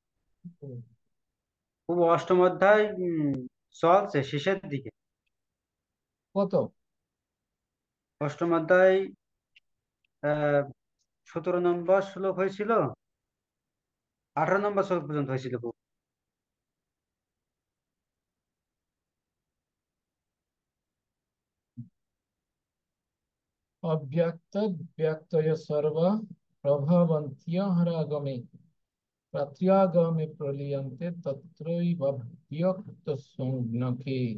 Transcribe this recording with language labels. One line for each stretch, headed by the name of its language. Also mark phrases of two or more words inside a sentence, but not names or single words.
Bangla: প্রভু অষ্টম অধ্যায় চলছে শেষের দিকে। কত? অষ্টম অধ্যায় 17 নম্বর শ্লোক হয়েছিল, 18 নম্বর শ্লোক পর্যন্ত হয়েছিল প্রভু।
Sanskrit: अव्यक्त व्यक्तय सर्व प्रभवन्त्य हरागमे प्रत्यागमे प्रलीयन्ते तत्रैव व्यक्त संज्ञके।